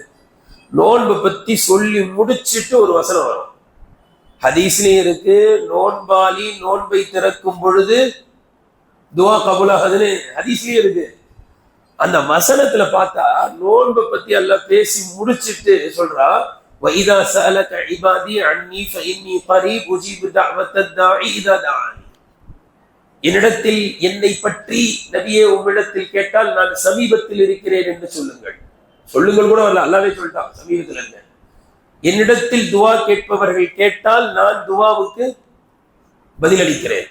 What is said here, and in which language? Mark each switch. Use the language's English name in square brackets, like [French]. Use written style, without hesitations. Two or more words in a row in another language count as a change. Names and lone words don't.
[Tamil] நோன்பு பத்தி சொல்லி முடிச்சுட்டு ஒரு வசனம் வரும், ஹதீஸ்லயும் இருக்கு, நோன்பாளி நோன்பை திறக்கும் பொழுது துவா கபூலாகுதுன்னு ஹதீஸ்லயும் இருக்கு. அந்த வசனத்துல பார்த்தா நோன்பை பத்தி எல்லாம் பேசி முடிச்சுட்டு சொல்றா, [Arabic] وَإِذَا سَأَلَكَ عِبَادِي عَنِّي فَإِنِّي قَرِيبٌ أُجِيبُ دَعْوَةَ الدَّاعِ إِذَا دَعَانِ. [Tamil] என்னிடத்தில் என்னை பற்றி நபியே உம்மிடத்தில் கேட்டால் நான் சமீபத்தில் இருக்கிறேன் என்று சொல்லுங்கள். சொல்லுங்கள் கூட வரல, அல்லாஹ்வே சொல்லிட்டான் சமீபத்தில் இருக்க. என்னிடத்தில் துவா கேட்பவர்கள் கேட்டால் நான் துவாவுக்கு பதிலளிக்கிறேன்.